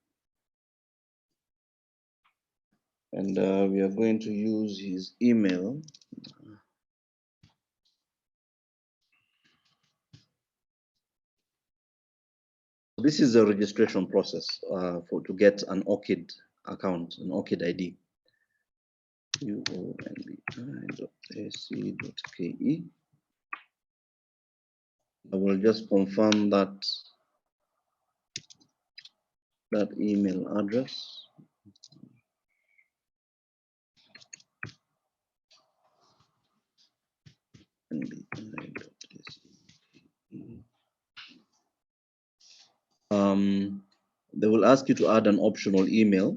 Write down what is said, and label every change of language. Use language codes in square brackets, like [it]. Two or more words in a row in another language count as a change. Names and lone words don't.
[en] And we are going to use his email. This is a registration process to get an Orcid account, an Orcid ID. uonbi.ac.ke. I will just confirm that email address. They will ask you to add an optional email.